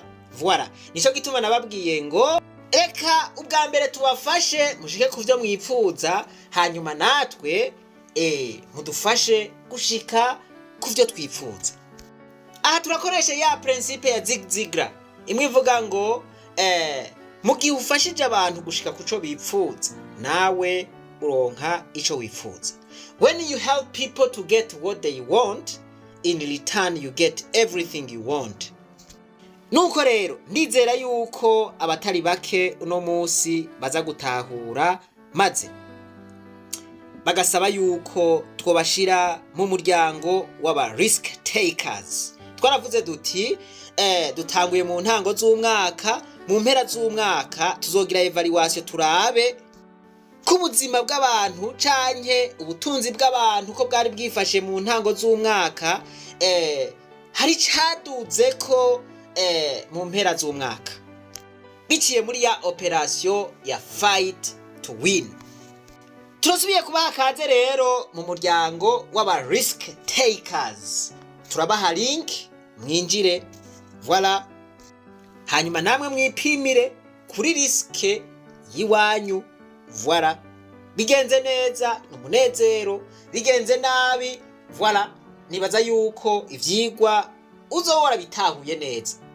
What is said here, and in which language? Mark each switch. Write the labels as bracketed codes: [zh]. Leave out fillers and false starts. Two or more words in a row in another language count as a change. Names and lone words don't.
[rn] Voilà, nico gituma nababwiye ngo eka ubwa mbere tubafashe mushike kuvyo mwipfuza, hanyuma natwe mudufashe gushika kuvyo twipfuza. Aha turakoresha ya principe ya Zig Ziglar imwe ivuga ngo mu gihe ufashije abantu gushika kuco bipfuza nawe uronka ico wipfuza. [en] When you help people to get what they want, in return you get everything you want. [rn] Nuko rero ndizera yuko abatari bake uno munsi baza gutahura maze bagasaba yuko twobashira mu muryango w'aba [en] risk takers. [rn] Twaravuze duti dutanguye mu ntango z'umwaka, mu mpera z'umwaka tuzogira evaluation turabe ku buzima bw'abantu canke ubutunzi bw'abantu ko bwari bwifashe mu ntango z'umwaka, hari caduze ko mu mpera z'umwaka biciye muri ya operation ya [en] fight to win. [rn] Turasubiye kubaha kaze rero mu muryango w'aba [en] risk takers. [rn] Turabaha link mwinjire. Voilà, hanyuma namwe mwipimire kuri riske yiwanyu. Voilà, bigenze neza n'umunezero, bigenze nabi voilà nibaza yuko ivyigwa uzohora bitahuye neza.